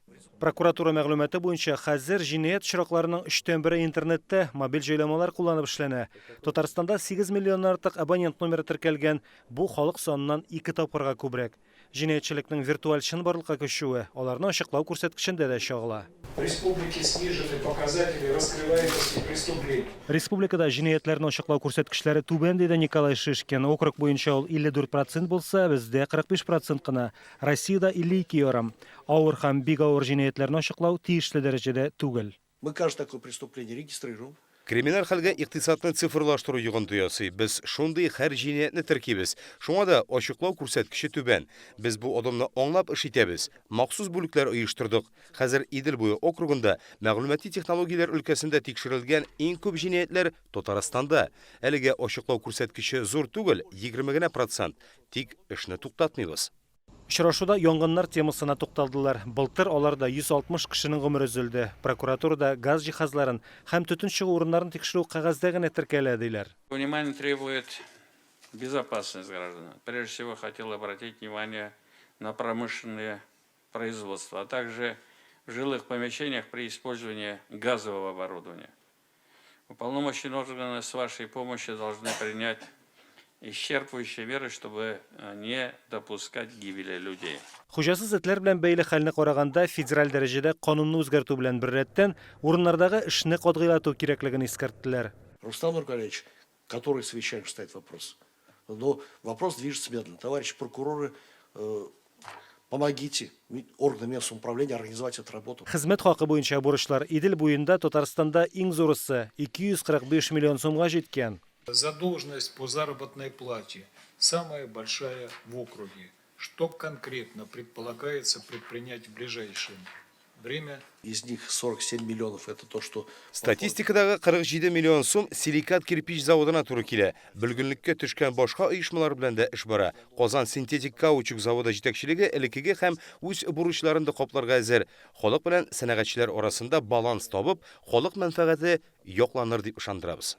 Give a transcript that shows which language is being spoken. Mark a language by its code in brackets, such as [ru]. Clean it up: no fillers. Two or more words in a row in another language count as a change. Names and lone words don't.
[tt] Прокуратура мәгълүматы буенча хәзер җинаять очракларының 3/1 интернетта, мобиль җайламалар кулланып эшләнә. Татарстанда 8 миллионнан артык абонент номеры теркәлгән. Бу халык санынан 2 тапкырга күбрәк. Җинаятьчелекнең виртуаль чынбарлыкка күчүе аларны ачыклау күрсәткечендә дә чагыла. [ru] В республике снижены показатели раскрываемости преступлений. [tt] Республикада җинаятьләрне ачыклау күрсәткечләре түбән диде Николай Шишкин. Округ буенча ул 54% булса, бездә 45% кына. Россиядә 52 ярым. Авыр һәм бик авыр җинаятьләрне ачыклау тиешле дәрәҗәдә түгел. [ru] Мы каждое такое преступление регистрируем. [tt] Криминаль хәлгә икътисадны цифрлаштыру йогынты ясый. Без шундый һәр җинаятьне теркибез. Шуңа да ачыклау күрсәткече түбән. Без бу адымны аңлап эш итәбез. Махсус бүлекләр оештырдык. Хәзер Идел буе округында мәгълүмати технологияләр өлкәсендә тикшерелгән иң күп җинаятьләр Татарстанда. Әлегә ачыклау күрсәткече зур түгел, 20%. Тик эшне туктатмыйбыз. Очрашуда янгыннар темасына тукталдылар. Былтыр аларда 160 кешенең гомере өзелде. Прокуратурада газ җиһазларын һәм төтен чыгу урыннарын тикшерү кәгазьдә генә теркәлә диләр. [ru] Внимание требует безопасность граждан. Прежде всего, хотел обратить внимание на промышленное производство, а также в жилых помещениях при использовании газового оборудования. Уполномоченные органы с вашей помощью должны принять исчерпывающие меры, чтобы не допускать гибели людей. [tt] Хуҗасыз этләр белән бәйле хәлне караганда федераль дәрәҗәдә канунны үзгәртү белән бер рәттән урыннардагы эшне катгыйлату кирәклеген искәрттеләр. [ru] Рустам Нургалевич, который совещание ставит вопрос. Но вопрос движется медленно. Товарищи прокуроры, помогите органам местного самоуправления организовать эту работу. Хезмәт хакы буенча бурычлар Идел буенда Татарстанда иң зурысы 245 миллион сумга җиткән. Задолженность по заработной плате самая большая в округе. Что конкретно предполагается предпринять в ближайшее время? Из них 47 миллионов это то, что... [tt] Статистикадагы 47 миллион сум силикат кирпич заводына туры килә. Бөлгенлеккә төшкән башка оешмалар белән дә эш бара. Казан синтетик каучук заводы җитәкчелеге элеккеге һәм үз бурычларын да капларга әзер. Халык белән сәнәгатьчеләр арасында баланс табып, халык мәнфәгате якланыр дип ышандырабыз.